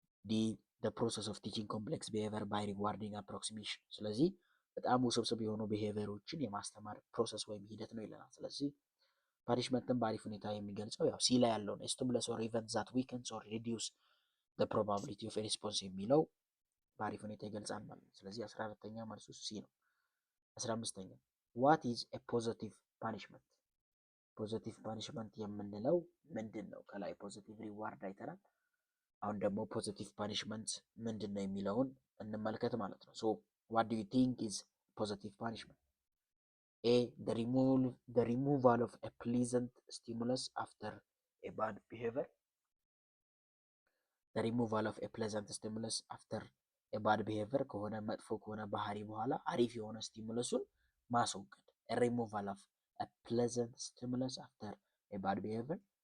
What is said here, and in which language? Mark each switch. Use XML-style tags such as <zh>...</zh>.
<am>ዲ</am> <en>the process of teaching complex behavior by rewarding approximation</en> <am>ስለዚህ በጣም ውስብስብ የሆኑ ቢሄቪየሮችን የማስተማር ፕሮሰስ ወይም ሂደት ነው ይለናል። ስለዚህ ፓኒሽመንትን በአሪፍ ሁኔታ የሚገልጸው ያው ሲ ላይ ያለው ነው።</am> <en>stimulus or event that weakens or reduce the probability of a response</en> <am>የሚለው በአሪፍ ሁኔታ ይገልጻል ማለት ነው። ስለዚህ 14ኛ መልሱ ሲ ነው። 15ኛ</am> <en>what is a positive punishment?</en> <am>ፖዚቲቭ ፓኒሽመንት የምንለው ምንድን ነው? ከላይ ፖዚቲቭ ሪዋርድ አይተናል። አሁን ደግሞ ፖዚቲቭ ፓኒሽመንት ምንድን ነው የሚለውን እንመልከት ማለት ነው። ሶ</am> <en>what do you think is positive punishment? A the removal of a pleasant stimulus after a bad behavior the removal of a pleasant stimulus after a bad behavior</en> <am>ከሆነ መጥፎ ከሆነ ባህሪ በኋላ አሪፍ የሆነ ስቲሙለሱን ማስወገድ</am> <en>a removal of a pleasant stimulus after a bad behavior.</en>